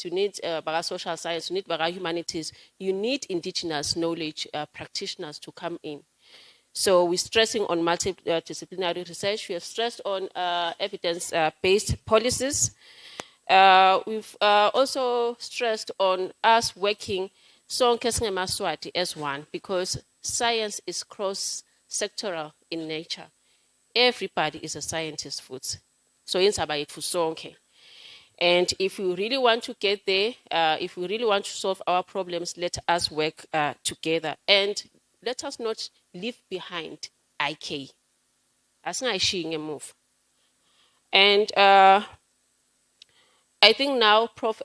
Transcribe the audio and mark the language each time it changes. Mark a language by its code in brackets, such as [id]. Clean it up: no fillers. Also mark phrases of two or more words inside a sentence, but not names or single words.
[en] You need social science, you need humanities, you need indigenous knowledge practitioners to come in. So we're stressing on multidisciplinary research. We have stressed on evidence-based policies. We've also stressed on us working [ss] sonke singemaswati [en] as one, because science is cross-sectoral in nature. Everybody is a scientist futhi. [ss] So insaba yethu sonke. [en] And if we really want to get there, if we really want to solve our problems, let us work together. And let us not leave behind IK. [ss] Asingayishiyi ngemuva. [en] And I think now, Prof.